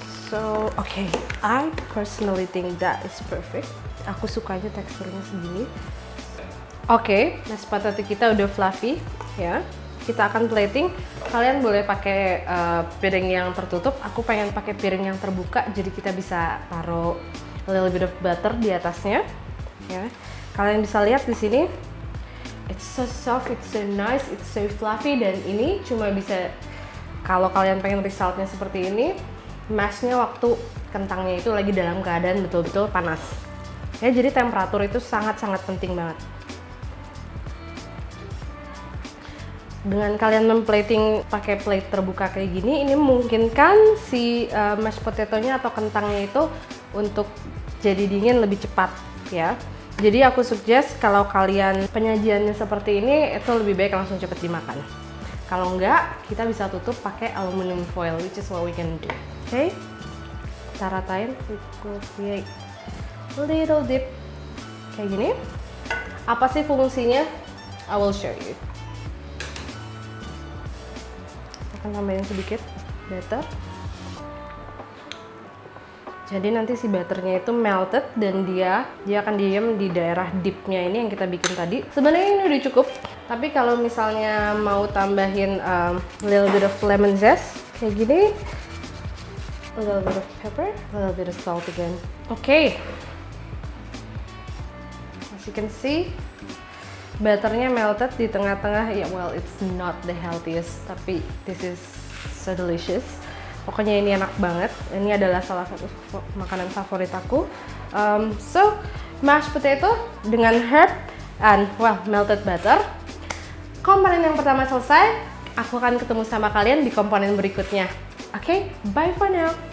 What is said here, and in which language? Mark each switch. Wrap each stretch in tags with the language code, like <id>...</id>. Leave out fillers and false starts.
<en>So, okay, I personally think that is perfect.</en> <id>Aku sukanya teksturnya segini. Oke, mashed potato kita udah fluffy ya. Kita akan plating. Kalian boleh pakai piring yang tertutup. Aku pengen pakai piring yang terbuka, jadi kita bisa taruh</id> <en>a little bit of butter</en> <id>di atasnya. Ya, kalian bisa lihat di sini.</id> <en>It's so soft, it's so nice, it's so fluffy,</en> <id>dan ini cuma bisa kalau kalian pengen resultnya seperti ini. Mashnya waktu kentangnya itu lagi dalam keadaan betul-betul panas. Ya, jadi temperatur itu sangat-sangat penting banget. Dengan kalian memplating pakai plate terbuka kayak gini, ini memungkinkan si mashed potato-nya atau kentangnya itu untuk jadi dingin lebih cepat ya. Jadi aku suggest kalau kalian penyajiannya seperti ini, itu lebih baik langsung cepet dimakan. Kalau enggak, kita bisa tutup pakai aluminium foil,</id> <en>which is what we can do.</en> <id>Oke, kita ratain,</id> <en>we will create a little dip</en> <id>kayak gini. Apa sih fungsinya?</id> <en>I will show you.</en> <id>Akan tambahin sedikit butter. Jadi nanti si butternya itu melted dan dia akan diam di daerah dipnya ini yang kita bikin tadi. Sebenarnya ini udah cukup, tapi kalau misalnya mau tambahin</id> <en>little bit of lemon zest</en> <id>kayak gini,</id> <en>a little bit of pepper, a little bit of salt again. Okay. As you can see,</en> <id>butternya melted di tengah-tengah.</id> <en>Ya, well, it's not the healthiest, tapi this is so delicious.</en> <id>Pokoknya ini enak banget. Ini adalah salah satu makanan favorit aku. So, mashed potato dengan herb and melted butter. Komponen yang pertama selesai. Aku akan ketemu sama kalian di komponen berikutnya. Oke,</id> <en>bye for now.</en>